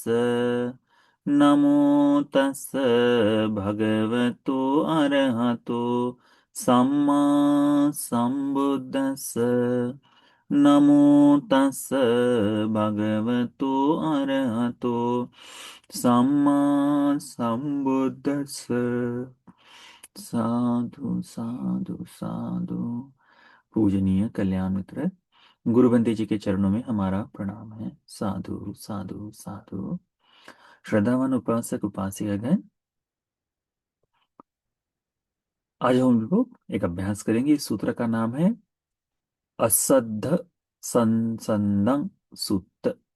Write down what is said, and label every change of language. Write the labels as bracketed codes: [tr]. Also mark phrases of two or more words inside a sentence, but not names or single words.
[pi] नमो तस् भगवतो अरहतो सम्मा सम्बुद्दस्स। नमो तस् भगवतो अरहतो सम्मा सम्बुद्दस्स। साधु साधु साधु। [hi] पूजनीय कल्याण मित्र, गुरु बंते जी के चरणों में हमारा प्रणाम है। [pi] साधु साधु साधु। [hi] श्रद्धावान उपासक उपासिकागण, आज हम लोग एक अभ्यास करेंगे। इस सूत्र का नाम है असद्ध संसंदं सूक्त।